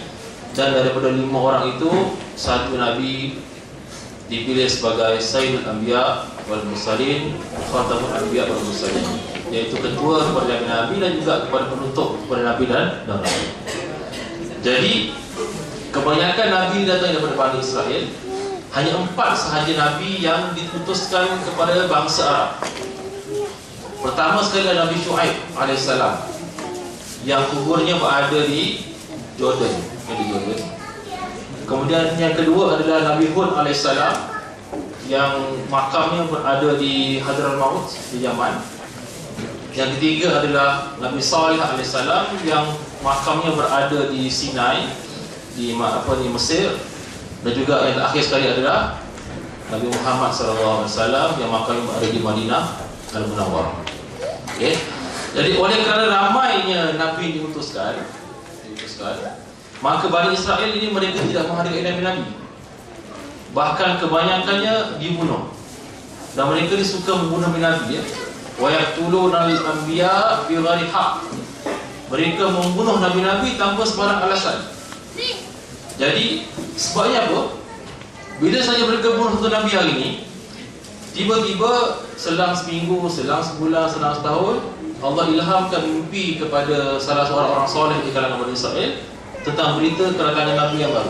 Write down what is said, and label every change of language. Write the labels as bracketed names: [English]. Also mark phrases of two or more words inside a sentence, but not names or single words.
[Malay] Dan daripada 5 orang itu, 1 Nabi dipilih sebagai [Arabic] سيد الأنبياء والمرسلين, خاتم الأنبياء والمرسلين, [Malay] iaitu ketua kepada Nabi dan juga kepada penutup kepada Nabi dan Rasul. Jadi kebanyakan Nabi datang daripada Bani Israel. Hanya 4 sahaja Nabi yang diputuskan kepada bangsa Arab. Pertama sekali adalah Nabi Shu'aib AS, yang kuburnya berada di Jordan. Kemudian yang kedua adalah Nabi Hud AS, yang makamnya berada di Hadramaut di Yaman. Yang ketiga adalah Nabi Salih AS, yang makamnya berada di Sinai, di Mesir. Dan juga yang terakhir sekali adalah Nabi Muhammad SAW, yang makamnya berada di Madinah Al-Munawwarah. Okay. Jadi oleh kerana ramainya Nabi diutuskan, maka Bani Israel ini mereka tidak menghargai Nabi-Nabi. Bahkan kebanyakannya dibunuh. Dan mereka ni suka membunuh Nabi, ya. [Arabic] ويقتلون الأنبياء بغير حق. [Malay] Mereka membunuh Nabi-Nabi tanpa sebarang alasan. Jadi sebabnya apa? Bila saja mereka bunuh satu Nabi hari ini, tiba-tiba selang seminggu, selang sebulan, selang setahun, Allah ilhamkan mimpi kepada salah seorang orang soleh di kalangan Bani Israel tentang berita kedatangan Nabi yang baru.